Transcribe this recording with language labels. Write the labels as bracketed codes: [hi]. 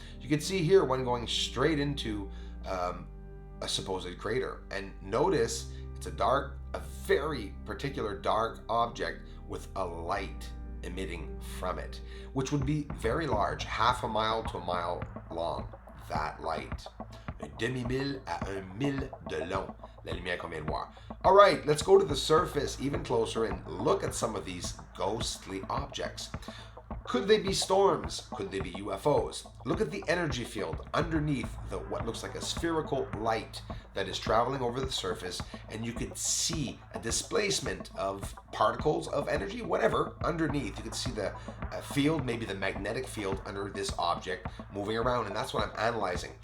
[en] You can see here one going straight into a supposed crater. And notice it's a very particular dark object with a light emitting from it, which would be very large, half a mile to a mile long, that light. [fr] Un demi-mille à 1 mille de long, la lumière qu'on vient de voir. [en] All right, let's go to the surface even closer and look at some of these ghostly objects. Could they be storms? Could they be UFOs? Look at the energy field underneath what looks like a spherical light that is traveling over the surface, and you could see a displacement of particles of energy, whatever, underneath. You could see the field, maybe the magnetic field under this object moving around, and that's what I'm analyzing.